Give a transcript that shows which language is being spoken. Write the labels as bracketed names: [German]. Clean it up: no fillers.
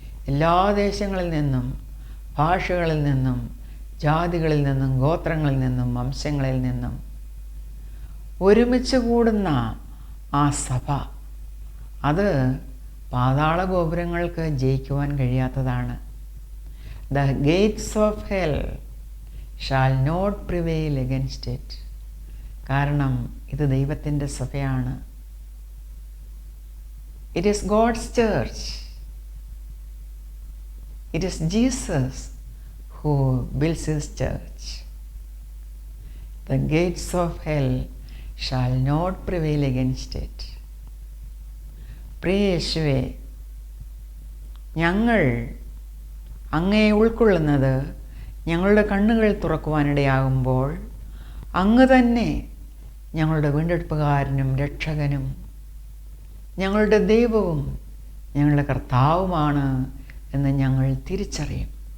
[Malayalam] എല്ലാ ദേശങ്ങളിൽ നിന്നും ഭാഷകളിൽ നിന്നും ജാതികളിൽ നിന്നും ഗോത്രങ്ങളിൽ നിന്നും വംശങ്ങളിൽ നിന്നും ഒരുമിച്ച് കൂടുന്ന ആ സഭ, അത് പാതാള ഗോപുരങ്ങൾക്ക് ജയിക്കുവാൻ കഴിയാത്തതാണ്. [English] The gates of hell shall not prevail against it. [Malayalam] കാരണം ഇത് ദൈവത്തിൻ്റെ സഭയാണ്. [English] It is God's church. It is Jesus who builds his church. The gates of hell shall not prevail against it. [Malayalam] പ്രിയ യേശുവേ, ഞങ്ങൾ അങ്ങയെ ഉൾക്കൊള്ളുന്നത് ഞങ്ങളുടെ കണ്ണുകൾ തുറക്കുവാനിടയാകുമ്പോൾ അങ്ങ് തന്നെ ഞങ്ങളുടെ വീണ്ടെടുപ്പുകാരനും രക്ഷകനും ഞങ്ങളുടെ ദൈവവും ഞങ്ങളുടെ കർത്താവുമാണ് എന്ന് ഞങ്ങൾ തിരിച്ചറിയും.